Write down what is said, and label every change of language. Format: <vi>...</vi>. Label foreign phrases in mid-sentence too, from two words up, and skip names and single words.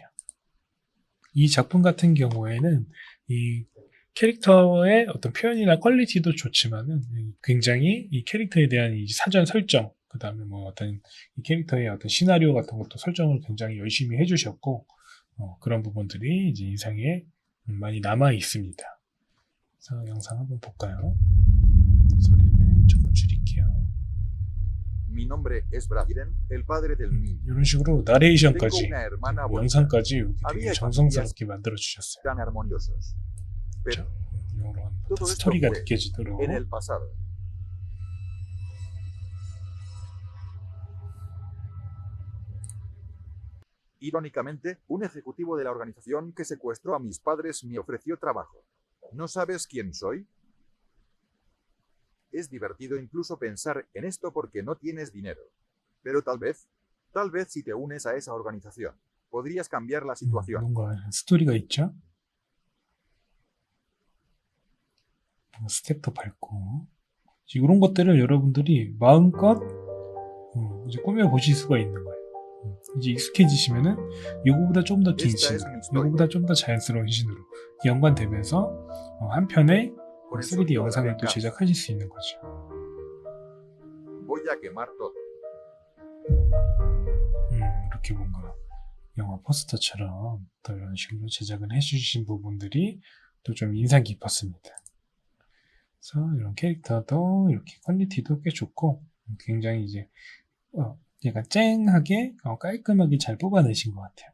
<ko>이 작품 같은 경우에는 이 캐릭터의 어떤 표현이나 퀄리티도 좋지만은 굉장히 이 캐릭터에 대한 이 사전 설정, 그 다음에 뭐 어떤 이 캐릭터의 어떤 시나리오 같은 것도 설정을 굉장히 열심히 해주셨고, 그런 부분들이 이제 인상에 많이 남아 있습니다. 그래서 영상 한번 볼까요? 소리는 조금 줄일게요.</ko> <es>Mi nombre es Brayden, el padre del niño.</es> <ko>이런 식으로 나레이션까지,</ko> <es>Tengo una hermana bonita.</es> <ko>영상까지 이렇게 되게</ko> <es>Había</es> <ko>정성스럽게 만들어 주셨어요.</ko> <es>tan armoniosos. Pero</es> <ko>이런</ko> <es>todo esto</es> <ko>스토리가</ko> <es>fue</es> <ko>느껴지도록.</ko> <es>en el pasado. Irónicamente, un ejecutivo de la organización que secuestró a mis padres me ofreció trabajo. ¿No sabes quién soy? Es divertido incluso pensar en esto porque no tienes dinero. Pero tal vez si te unes a esa organización, podrías cambiar la situación.</es> <ko>뭔가 스토리가 있죠? 스텝도 밟고, 이런 것들을 여러분들이 마음껏 이제 꾸며 보실 수가 있는 거예요. 이제 익숙해지시면은 이거보다 좀 더 긴 신으로, 이거보다 좀 더 자연스러운 신으로 연관되면서 한 편의 3D 영상을 또 제작하실 수 있는 거죠.</ko> <es>Voy a quemar todo.</es> <ko>이렇게 뭔가 영화 포스터처럼 또 이런 식으로 제작을 해주신 부분들이 또 좀 인상 깊었습니다. 그래서 이런 캐릭터도 이렇게 퀄리티도 꽤 좋고 굉장히 이제 얘가 쨍하게 깔끔하게 잘 뽑아내신 것 같아요.</ko>